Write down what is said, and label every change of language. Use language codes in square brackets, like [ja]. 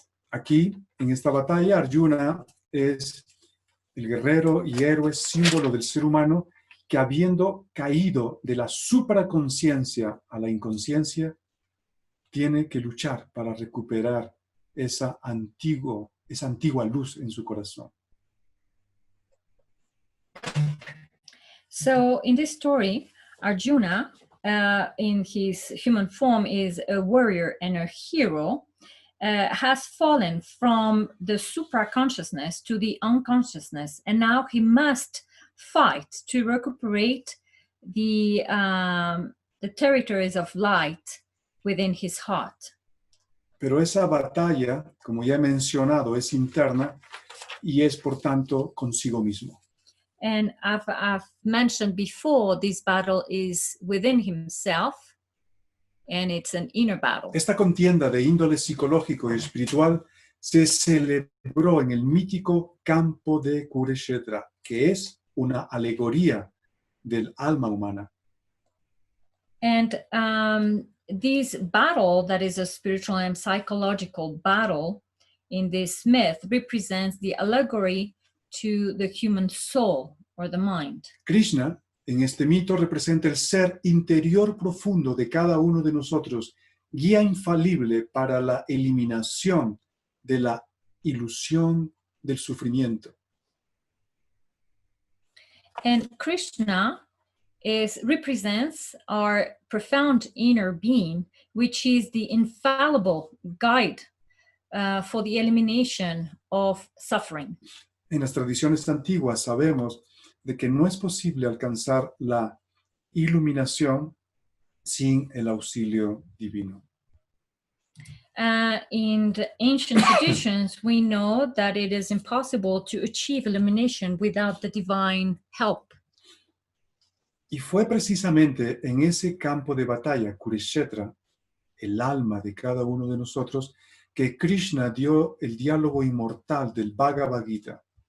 [es] Aquí, en esta batalla, Arjuna es el guerrero y héroe símbolo del ser humano que, habiendo caído de la supraconciencia a la inconsciencia, tiene que luchar para recuperar esa antigua luz en su corazón. [en] So in this story, Arjuna, in his human form, is a warrior and a hero, has fallen from the supraconsciousness to the unconsciousness, and now he must fight to recuperate the territories of light within his heart. [es] Pero esa batalla, como ya he mencionado, es interna y es, por tanto, consigo mismo. [en] And I've mentioned before, this battle is within himself, and it's an inner battle. [es] Esta contienda de índole psicológico y espiritual se celebró en el mítico campo de Kurushetra, que es una alegoría del alma humana. [en] And this battle, that is a spiritual and psychological battle in this myth, represents the allegory to the human soul or the mind. [es] Krishna, en este mito, representa el ser interior profundo de cada uno de nosotros, guía infalible para la eliminación de la ilusión del sufrimiento. [en] And Krishna represents our profound inner being, which is the infallible guide for the elimination of suffering. [es] En las tradiciones antiguas sabemos de que no es posible alcanzar la iluminación sin el auxilio divino. [en] In the ancient traditions, we know that it is impossible to achieve illumination without the divine help. [es] Y fue precisamente en ese campo de batalla, Kurushetra, el alma de cada uno de nosotros, que Krishna dio el diálogo inmortal del Bhagavad-Gita.